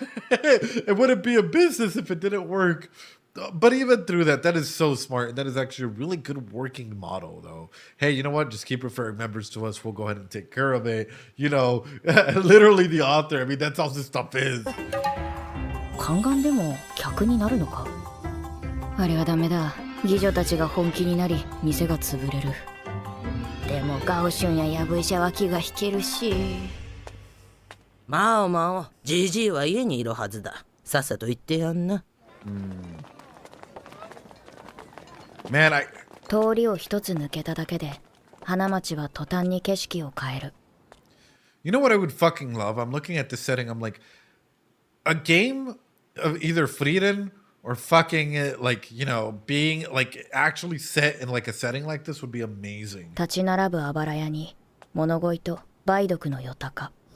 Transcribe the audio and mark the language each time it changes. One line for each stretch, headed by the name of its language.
English: It wouldn't be a business if it didn't work. But even through that is so smart. That is actually a really good working model, though. Hey, you know what? Just keep referring members to us. We'll go ahead and take care of it. You know, literally the author. I mean, that's how this stuff is.
Japanese: 宦官でも客になるのか？あれはダメだ。妓女たちが本気になり店が潰れる。でもガオシュンやヤブ医者は気が引けるし。まあじじいは家にいるはずだ。さっさと行ってやんな。
English: Man,
Japanese: 通りを一つ抜けただけで花町は途端に景色を変える。
English: You know what I would fucking love? I'm looking at this setting. I'm like, a game of either Frieden or fucking like, you know, being like actually set in like a setting like this would be amazing.
Japanese: 立ち並ぶあばら屋に物乞いと梅毒のよたか。